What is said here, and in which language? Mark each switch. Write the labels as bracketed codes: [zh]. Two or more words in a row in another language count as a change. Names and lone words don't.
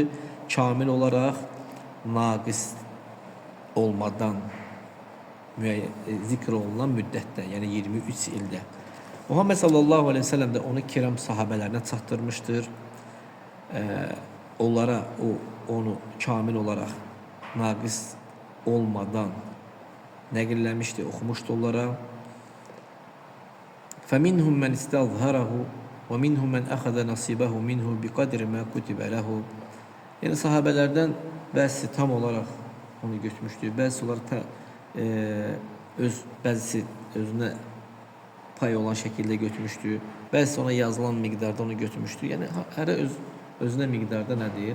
[az] Kamil olaraq naqis olmadan zikr olunan müddətdə, yəni 23 ildə. Muhammed [ar] صلى الله عليه وسلم [az] də onu kiram sahabələrinə çatdırmışdır. Onlara onu kamil olarak naqis olmadan nəqilləmişdi, oxumuşdu onlara. [ar] فَمِنْهُمْ مَنْ اسْتَظْهَرَهُ وَمِنْهُمْ مَنْ أَخَذَ نَصِيبَهُ مِنْهُ بِقَدْرِ مَا كُتِبَ لَهُ. [az] Yəni sahabələrdən bəzisi tam olaraq onu götürmüşdü, bəzisi olaraq bəzisi özünə pay olan şəkildə götürmüşdü, bəzisi ona yazılan miqdarda onu götürmüşdü. Yəni hərə özünə miqdarda nədir?